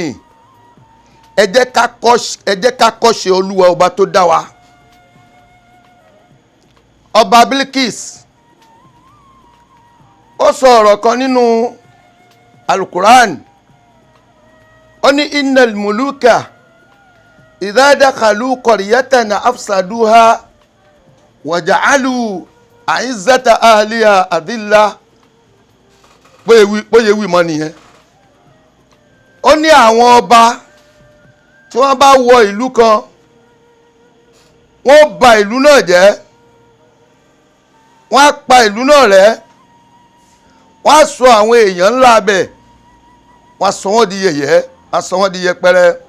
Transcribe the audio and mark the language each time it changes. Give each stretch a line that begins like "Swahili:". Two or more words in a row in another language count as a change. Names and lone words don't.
Yoruba: Ẹ jẹ́ ká kọ́ṣe Olúwa ọba tó dá wa. Ọba Bilkis ó sọ ọ̀rọ̀ kan nínú Al-Qur'an. Ó ní
Arabic: إن الملوك إذا دخلوا قرية أفسدوها وجعلوا أعزة أهلها أذلة.
Yoruba: Bóyá wí mọ́ nìyẹn. Ó ní àwọn ọba tí wọ́n bá wọ ìlú kan, wọ́n bà ìlú náà jẹ́, wọ́n á pa ìlú náà rẹ́, wọ́n á sọ àwọn èèyàn ńlá bẹ̀, wọ́n á sọ wọ́n di yẹ̀yẹ́, wọ́n á sọ wọ́n di yẹpẹrẹ.